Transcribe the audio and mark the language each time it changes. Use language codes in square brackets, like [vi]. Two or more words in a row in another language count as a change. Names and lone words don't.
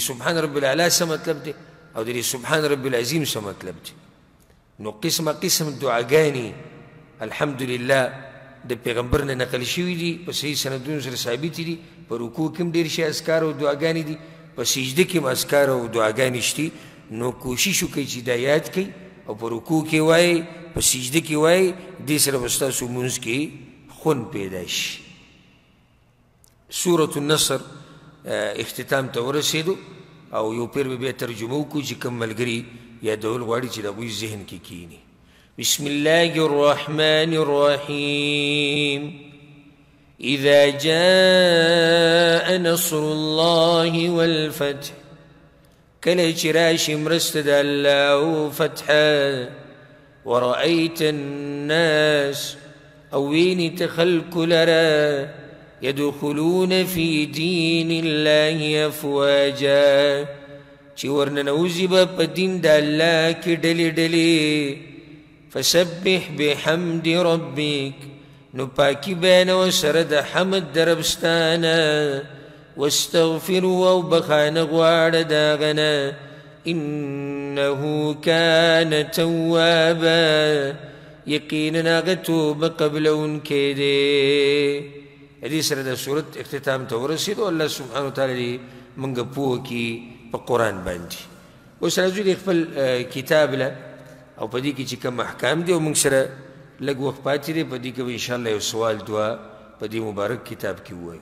[ar] سبحان رب العلی [ps] څه مطلب دی او د [ar] سبحان رب العظیم [ps] څه مطلب دی نو قسمه قسم دعاګانې الحمدلله د پیغمبر نه نقل شوي دي په صحیح سندونو سره ثابتې دي په رکوع کې هم ډېر شي اذکار او دعاګانې دي په سجده کې هم اذکار او دعاګانې شتي نو کوشش وکړئ چې دا یاد کړئ او په رکوع کې وایئ په سجده کې وایئ دې سره به ستاسو لمونځ کې خوند پیدا شي سورة النصر اختتام ته ورسېدو او یو پیر به بیا ترجمه وکړو چې کوم ملګري یادول غواړي چې د هغوی ذهن کې کښېني [ar] بسم الله الرحمن الرحيم إذا جاء نصر الله والفتح [ps] کله چې راشي مرسته د الله فتحه [ar] ورأيت الناس [ps] او ویني ته خلق لره [ar] يدخلون في دين الله أفواجا [ps] چې ورننوځي به په دین د الله کې ډلې ډلې [ar] فسبح بحمد ربك [ps] نو پاکی بیانوه سره د حمد د ربستانه واستغفروا او بخانه غواړه د هغه نه [ar] انه كان توابا [ps] یقینا هغه توبه قبلونکی دی دې سره د صورت اختتام ته ورسېدو [ar] الله سبحانه وتعالی [ps] موږ پوه کړي په قرآن باندې اوس راځو د خپل کتاب له او په دې کې چې کوم احکام دي او موږ سره لږ وخت پاتې دی، په دې کې به انشاءالله یو سوال دوه په دې مبارک کتاب کې ووایو.